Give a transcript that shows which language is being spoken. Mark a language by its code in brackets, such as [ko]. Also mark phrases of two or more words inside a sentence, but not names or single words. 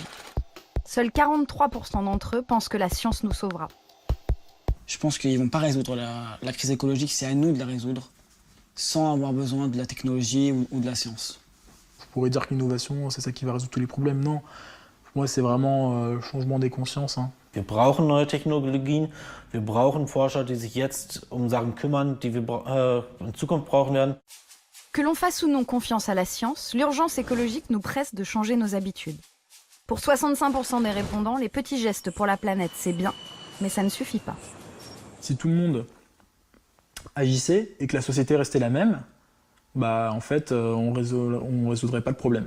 [fr] Seuls 43% d'entre eux pensent que la science nous sauvera. Je pense qu'ils ne vont pas résoudre la crise écologique, c'est à nous de la résoudre, sans avoir besoin de la technologie ou de la science. Vous pourrez dire que l'innovation, c'est ça qui va résoudre tous les problèmes. Non, pour moi, c'est vraiment le changement des consciences. [de] Wir brauchen neue Technologien, wir brauchen Forscher, die sich jetzt Sachen kümmern, die wir in Zukunft brauchen werden. [fr] Que l'on fasse ou non confiance à la science, l'urgence écologique nous presse de changer nos habitudes. Pour 65% des répondants, les petits gestes pour la planète, c'est bien, mais ça ne suffit pas. Si tout le monde agissait et que la société restait la même, bah en fait, on résoudrait pas le problème.